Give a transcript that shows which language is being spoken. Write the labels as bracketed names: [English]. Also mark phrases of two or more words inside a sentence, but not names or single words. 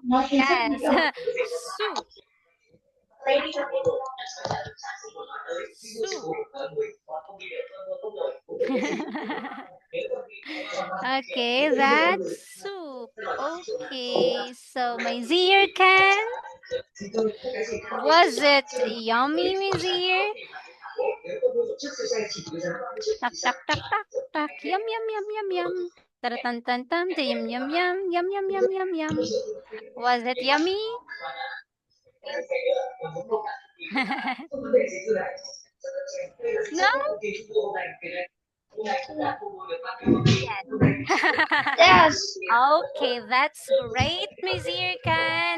[English] Yes. Soup. Soup. Okay, that's soup. Okay, so my Zir can. Was it yummy, my Zir? Tak tak tak tak tak. Yum yum yum yum yum. Taratan tan tam. Yum yum yum yum yum yum yum yum. Was it yummy? No? Yes. Yes. Okay, that's great, Miss Irkan.